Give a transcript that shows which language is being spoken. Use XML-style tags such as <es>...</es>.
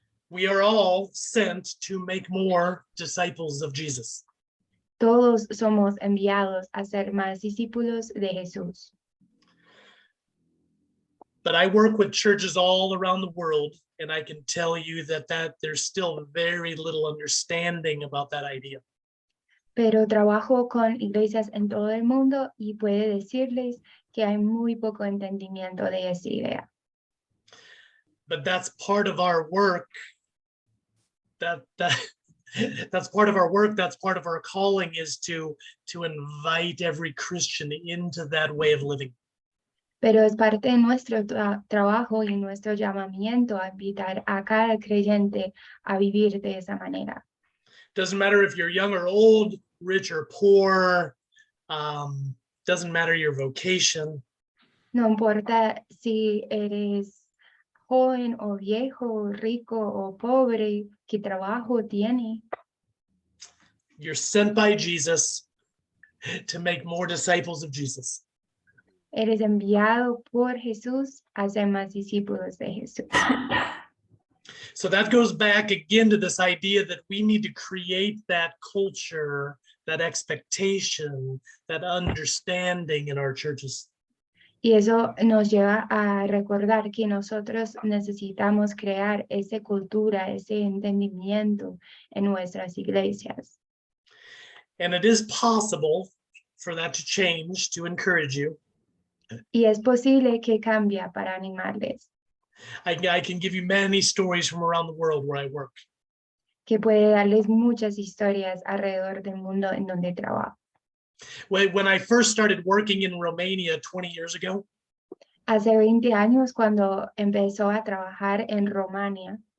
<en>We are all sent to make more disciples of Jesus.</en> <es>Todos somos enviados a ser más discípulos de Jesús.</es> <en>But I work with churches all around the world, and I can tell you that there's still very little understanding about that idea.</en> <es>Pero trabajo con iglesias en todo el mundo y puede decirles que hay muy poco entendimiento de esa idea.</es> <en>But that's part of our work. That's part of our work. That's part of our calling, is to invite every Christian into that way of living.</en> <es>Pero es parte de nuestro trabajo y nuestro llamamiento a invitar a cada creyente a vivir de esa manera.</es> <en>Doesn't matter if you're young or old, rich or poor, doesn't matter your vocation.</en> <es>No importa si eres joven o viejo, rico o pobre, qué trabajo tiene.</es> <en>You're sent by Jesus to make more disciples of Jesus.</en> <es>Eres enviado por Jesús a ser más discípulos de Jesús.</es> <en>So that goes back again to this idea that we need to create that culture, that expectation, that understanding in our churches.</en> <es>Y eso nos lleva a recordar que nosotros necesitamos crear esa cultura, ese entendimiento en nuestras iglesias.</es> <en>And it is possible for that to change, to encourage you.</en> <es>Y es posible que cambie para animarles,</es> <en>I can give you many stories from around the world where I work.</en> <es>que puede darles muchas historias alrededor del mundo en donde trabajo.</es> <en>When I first started working in Romania 20 years ago,</en> <es>Hace 20 años, cuando empezó a trabajar en Rumania,</es>